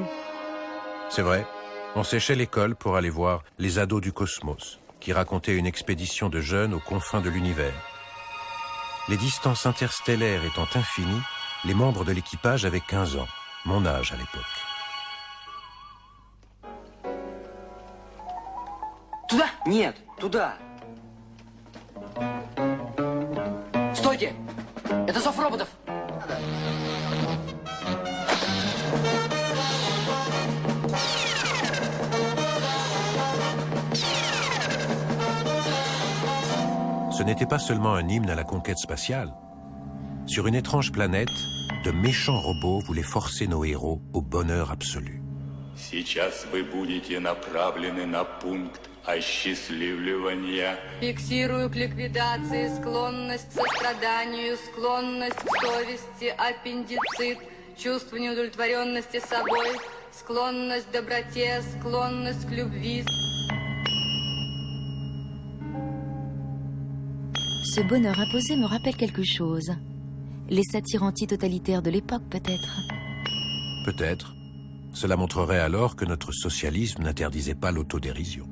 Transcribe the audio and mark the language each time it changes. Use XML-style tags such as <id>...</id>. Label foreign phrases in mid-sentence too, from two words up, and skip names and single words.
<fr>C'est vrai, on séchait l'école pour aller voir Les Ados du Cosmos, qui racontait une expédition de jeunes aux confins de l'univers. Les distances interstellaires étant infinies, les membres de l'équipage avaient 15 ans, mon âge à l'époque.</fr> <ru>Нет, туда. Стойте! Это зов роботов!</ru> <fr>Ce n'était pas seulement un hymne à la conquête spatiale. Sur une étrange planète, de méchants robots voulaient forcer nos héros au bonheur absolu.</fr> <ru>Сейчас вы будете направлены на пункт осчастливливания. Фиксирую к ликвидации склонность к состраданию, склонность к совести, аппендицит, чувство неудовлетворенности собой, склонность к доброте, склонность к любви.</ru> <fr>Ce bonheur imposé me rappelle quelque chose. Les satires anti-totalitaires de l'époque, peut-être. Peut-être. Cela montrerait alors que notre socialisme n'interdisait pas l'autodérision.</fr>